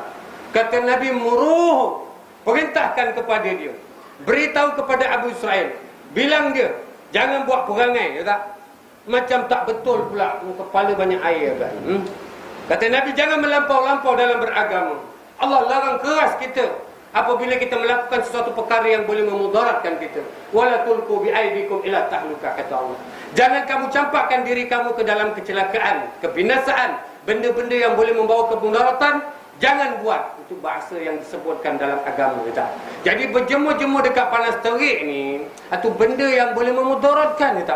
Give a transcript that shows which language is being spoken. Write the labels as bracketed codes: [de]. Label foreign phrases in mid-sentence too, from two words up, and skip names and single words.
[ms] Kata Nabi, muruh, perintahkan kepada dia, beritahu kepada Abu Israel, bilang dia jangan buat perangai, ya tak? Macam tak betul pula, kepala banyak air kan. Kata Nabi, jangan melampau-lampau dalam beragama. Allah larang keras kita apabila kita melakukan sesuatu perkara yang boleh memudaratkan kita. [ar] ولا تلقوا بأيديكم إلى التهلكة, [ms] kata Allah. Jangan kamu campakkan diri kamu ke dalam kecelakaan, kebinasaan, benda-benda yang boleh membawa kemudaratan. Jangan buat. Itu bahasa yang disebutkan dalam agama kita. Jadi berjemur-jemur dekat panas terik ni, itu benda yang boleh memudaratkan, kita.